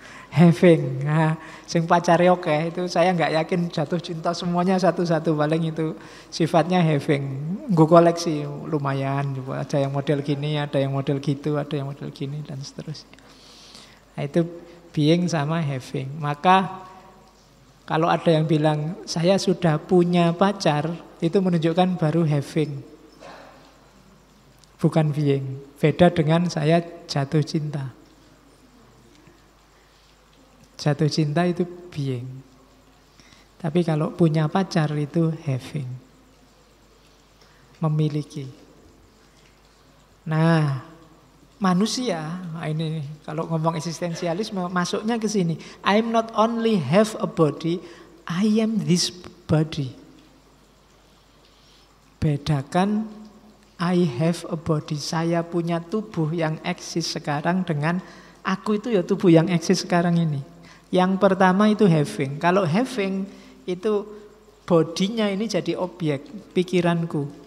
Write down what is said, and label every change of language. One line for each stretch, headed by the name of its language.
Indonesian: Having, nah, sing pacare oke itu saya nggak yakin jatuh cinta semuanya satu-satu, paling itu sifatnya having, gue koleksi lumayan, ada yang model gini, ada yang model gitu, ada yang model gini dan seterusnya. Nah, itu being sama having. Maka kalau ada yang bilang saya sudah punya pacar, itu menunjukkan baru having, bukan being. Beda dengan saya jatuh cinta. Jatuh cinta itu being. Tapi kalau punya pacar itu having, memiliki. Nah, manusia, nah ini kalau ngomong eksistensialisme masuknya ke sini.
English: I'm not only have a body, I am this body.
Indonesian: Bedakan
English: I have a body,
Indonesian: saya punya tubuh yang eksis sekarang dengan aku itu ya tubuh yang eksis sekarang ini. Yang pertama itu having. Kalau having itu bodinya ini jadi objek pikiranku.